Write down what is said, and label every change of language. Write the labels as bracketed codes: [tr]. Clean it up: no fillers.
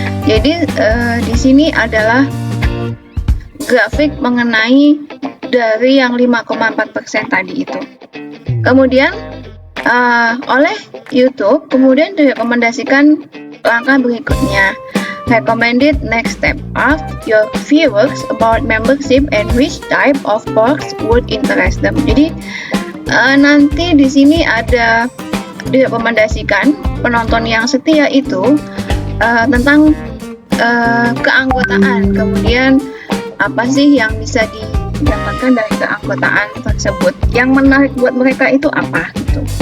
[id] Jadi di sini adalah grafik mengenai dari yang 5,4% tadi itu. Kemudian oleh YouTube kemudian direkomendasikan langkah berikutnya. [en] Recommended next step, ask your viewers about membership and which type of perks would interest them. [id] Jadi nanti di sini ada direkomendasikan penonton yang setia itu tentang keanggotaan, kemudian apa sih yang bisa didapatkan dari keanggotaan tersebut, yang menarik buat mereka itu apa gitu.